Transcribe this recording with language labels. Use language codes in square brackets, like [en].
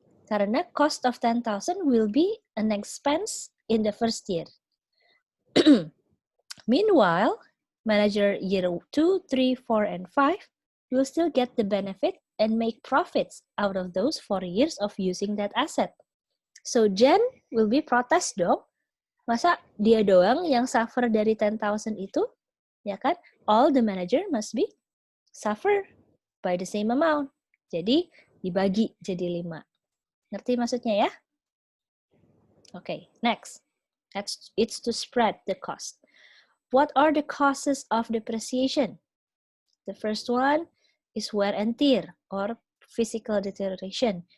[en] Karena cost of 10,000 will be an expense in the first year. Meanwhile, manager year 2, 3, 4, and 5 will still get the benefit and make profits out of those 4 years of using that asset. So Jen will be [id] protes dong. Masa dia doang yang suffer dari 10,000 itu? Ya kan? [en] All the manager must be suffer by the same amount. [id] Jadi dibagi jadi 5. Ngerti maksudnya ya? [en] Okay, next. It's to spread the cost. What are the causes of depreciation? The first one is wear and tear or physical deterioration.